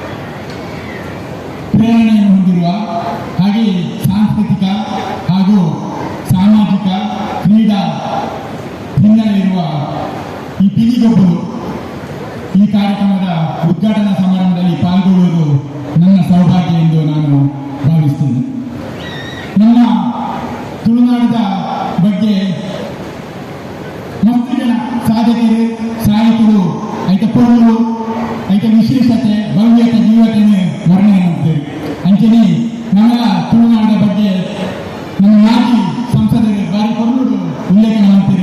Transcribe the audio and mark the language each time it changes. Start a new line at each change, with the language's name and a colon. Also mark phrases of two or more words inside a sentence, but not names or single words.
Kannada: ಪ್ರೇರಣೆಯನ್ನು ಹೊಂದಿರುವ ಹಾಗೆ ಸಾಂಸ್ಕೃತಿಕ ಹಾಗೂ ಸಾಮಾಜಿಕ ಕ್ರೀಡಾ ಹಿನ್ನೆಲೆ ಇರುವ ಈ ಪಿಲಿಗೊಬ್ಬರು ಈ ಕಾರ್ಯಕ್ರಮದ ಉದ್ಘಾಟನಾ ಸಮಾರಂಭದಲ್ಲಿ ಪಾಲ್ಗೊಳ್ಳುವುದು ನನ್ನ ಸೌಭಾಗ್ಯ ಎಂದು ನಾನು ಭಾವಿಸ್ತೇನೆ. ನಮ್ಮ ತುಳುನಾಡಿನ ಬಗ್ಗೆ ಮಸ್ತು ಜನ ಸಾಧಕರು, ಸಾಹಿತ್ಯರು
Tulu: ಐತ ಪೊರ್ಲು ಐತ ವಿಶೇಷತೆ,
Kannada: ಭವ್ಯತೆ, ಜೀವತೆಯನ್ನು ವರ್ಣನೆ ಮಾಡ್ತೇವೆ. ಅಂಚನೆ ನಮ್ಮ ತುಳುನಾಡಿನ ಬಗ್ಗೆ ನಮ್ಮ ಮಾಜಿ ಸಂಸದರು
Tulu: ಬಾರಿ ಪೊರ್ಲು
Kannada: ಉಲ್ಲೇಖನ ಮಾಡ್ತಾರೆ.